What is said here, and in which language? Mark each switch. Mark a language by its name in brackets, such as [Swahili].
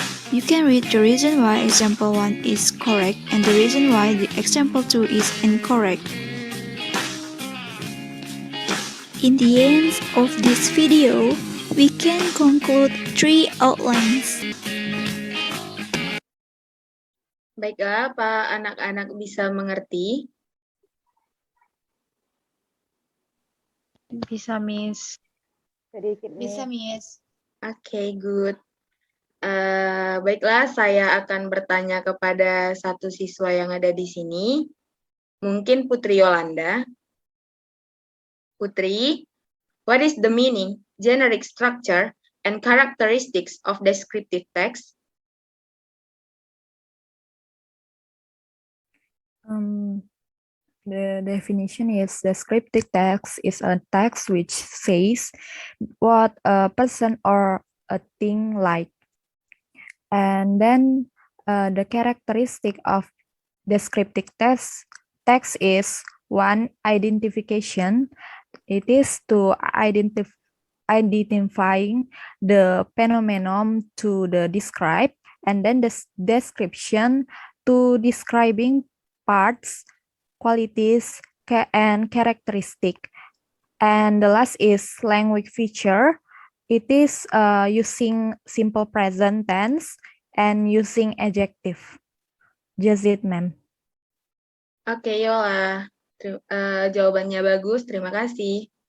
[English] You can read the reason why example 1 is correct and the reason why the example 2 is incorrect. In the end of this video, we can conclude 3 outlines. [Indonesian] Baiklah, apa anak-anak bisa mengerti? Bisa, Miss. Bisa, Miss. Oke, [English] good. [Indonesian] Baiklah, saya akan bertanya kepada satu siswa yang ada di sini. Mungkin Putri Yolanda. [English] Putri, what is the meaning, generic structure, and characteristics of descriptive text? The definition is descriptive text is a text which says what a person or a thing like. And then the characteristic of descriptive text is 1. Identification. It is to identifying the phenomenon to the describe, and then the description to describing parts, qualities, and characteristic. And the last is language feature. It is using simple present tense and using adjective. Just it, ma'am. [Indonesian] Oke, Yola. Jawabannya bagus, terima kasih.